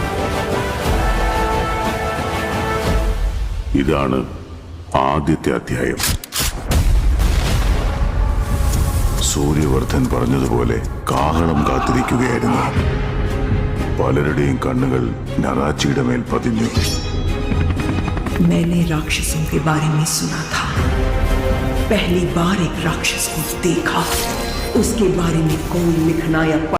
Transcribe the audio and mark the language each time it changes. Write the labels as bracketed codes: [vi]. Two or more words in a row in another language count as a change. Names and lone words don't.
[ml] ഇതാണ് ആദ്യത്തെ അധ്യായം. സൂര്യവർദ്ധൻ പറഞ്ഞതുപോലെ കാഹളം കാത്തിരിക്കുകയായിരുന്നു. പലരുടെയും കണ്ണുകൾ നറാച്ചിയുടെ മേൽ പതിഞ്ഞു. [hi] मैंने राक्षसों के बारे में सुना था. पहली बार एक राक्षस को देखा. उसके बारे में कोई लिखना या